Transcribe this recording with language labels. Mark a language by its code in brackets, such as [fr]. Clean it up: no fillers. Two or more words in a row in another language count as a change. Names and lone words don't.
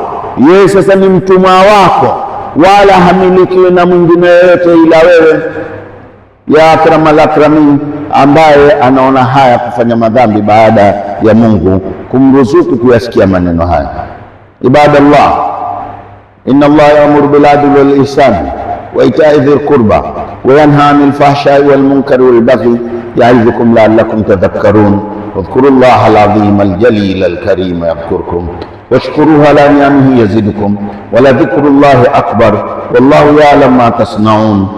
[sw] Yeye sasa ni mtumwa wako, wala hamilikiwi na mwingine yoyote ila wewe, [ar] يا أكرم الأكرمين, [sw] ambaye anaona haya kufanya madhambi baada ya Mungu kumruzuku kuyasikia maneno haya. Ibadallah, [ar] إن الله يأمر بالعدل والإحسان وإيتاء ذي القربى وينهى عن الفحشاء والمنكر والبغي يعظكم لعلكم تذكرون. واذكروا الله العظيم الجليل الكريم يذكركم واشكروه على نعمه يزدكم ولذكر الله أكبر والله يعلم ما تصنعون.